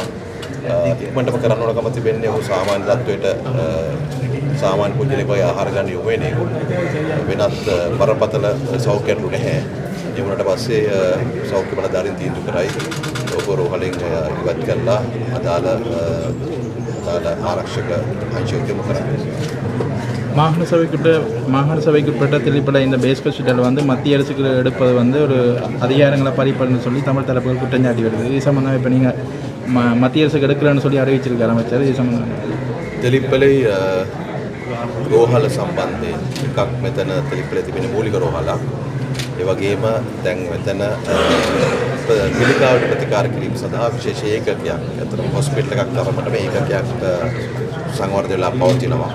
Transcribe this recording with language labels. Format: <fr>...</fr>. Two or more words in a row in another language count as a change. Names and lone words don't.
<si>ඉක්මනටම කරන්න ඕනකම තිබෙන්නේ ඔහු සාමාන්‍ය තත්වයට සාමාන්‍ය පුද්ගලයෙක් වගේ ආහාර ගන්න යොමු වෙන එක. වෙනත් බරපතල සෞඛ්‍යයක් නැහැ. ඒ වුණාට පස්සේ සෞඛ්‍ය බලධාරීන් තීන්දුව කරයි ඔබ රෝහලෙන් ඉවත් කරලා අදාළ ආරක්ෂක අංශයට යොමු කරන්න.</si> <ta>மாகாண சபைக்குட்பட்ட தெளிப்பட இந்த</ta> <en>base hospital</en> <ta>வந்து மத்திய அரசுக்கு எடுப்பது வந்து ஒரு அதிகாரங்களை பறிப்பதுன்னு சொல்லி தமிழ் தரப்புகள் குற்றஞ்சாட்டி வருது. இது சம்பந்தமாக இப்போ நீங்கள் மத்திய அரசுக்கு எடுக்கலன்னு சொல்லி அறிவிச்சிருக்காரு அமைச்சர். இது சம்பந்தமாக</ta> <si>තෙලිප්පලේ රෝහල සම්බන්ධයෙන් එකක් මෙතන තෙලිප්පලේ තිබෙන මූලික රෝහලක්. ඒ වගේම දැන් මෙතන පිළිකාවට ප්‍රතිකාර කිරීම සඳහා විශේෂ ඒකකයක් අතර හොස්පිටල් එකක් තරමට මේ ඒකකයක් සංවර්ධනය වෙලා පවතිනවා.</si>